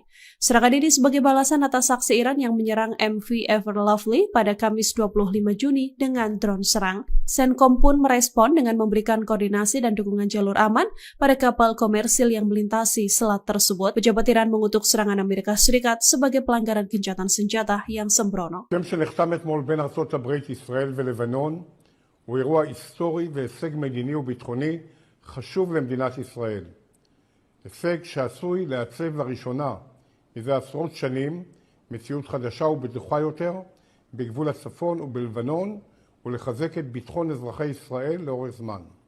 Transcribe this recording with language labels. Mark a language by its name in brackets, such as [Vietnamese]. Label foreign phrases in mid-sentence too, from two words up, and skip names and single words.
[Indonesian] Serangan ini sebagai balasan atas aksi Iran yang menyerang MV Ever Lovely pada Kamis 25 Juni dengan drone serang. CENTCOM pun merespon dengan memberikan koordinasi dan dukungan jalur aman pada kapal komersil yang melintasi selat tersebut. Pejabat Iran mengutuk serangan Amerika Serikat sebagai pelanggaran gencatan senjata yang sembrono. [Hebrew] שנחתם אתמול בין ארצות הברית, ישראל ולבנון הוא אירוע היסטורי והישג מדיני וביטחוני חשוב למדינת ישראל. הישג שעשוי לעצב לראשונה מזה עשרות שנים מציאות חדשה ובטוחה יותר בגבול הצפון ובלבנון ולחזק את ביטחון אזרחי ישראל לאורך זמן.